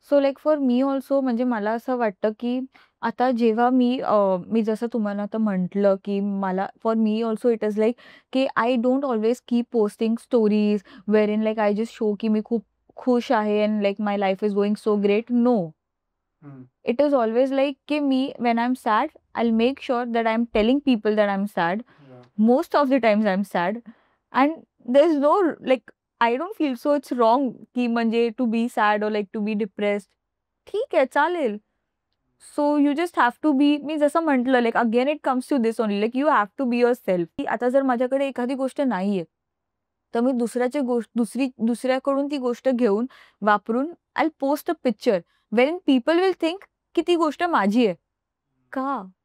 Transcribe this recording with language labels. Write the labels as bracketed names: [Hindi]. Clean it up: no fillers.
[English] so like for me also [Marathi] म्हणजे मला असं वाटतं की आता जेव्हा मी जसं तुम्हाला आता म्हटलं की मला [English] for me also it is like की I don't always keep posting stories where in like I just show [Marathi] की मी खूप खुश आहे [English] And like my life is going so great. No, it is always like कि me when I'm sad I'll make sure that I'm telling people that I'm sad. Most of the times I'm sad and there's no like I don't feel so it's wrong कि म्हणजे to be sad or like to be depressed. [Marathi] ठीक आहे, चालेल. [English] So you just have to be, मी जसं म्हटलं like again it comes to this only, like you have to be your self. [Marathi] की आता जर माझ्याकडे एखादी गोष्ट नाहीये, तर मी दुसऱ्याकडून ती गोष्ट घेऊन वापरून [English] I post a picture when people will think [Marathi] की ती गोष्ट माझी आहे. का?